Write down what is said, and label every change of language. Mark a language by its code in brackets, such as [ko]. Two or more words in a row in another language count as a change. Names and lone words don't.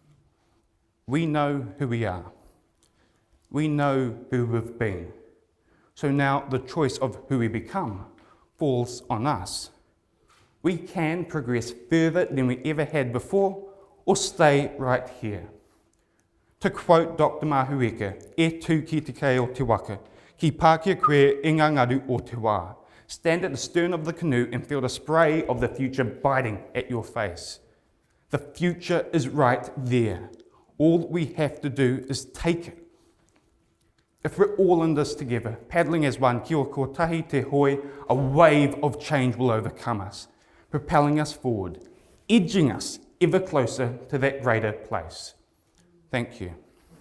[en] We know who we are. We know who we've been. So now the choice of who we become falls on us. We can progress further than we ever had before, or stay right here. To quote Dr. [mi] Mahueka, e tū ki te kei o te waka, ki Pākehā koe i ngā ngaru o te wā. [en] Stand at the stern of the canoe and feel the spray of the future biting at your face. The future is right there. All we have to do is take it. If we're all in this together, paddling as one, [mi] kia kotahi te hoi, [en] a wave of change will overcome us, propelling us forward, edging us ever closer to that greater place. Thank you.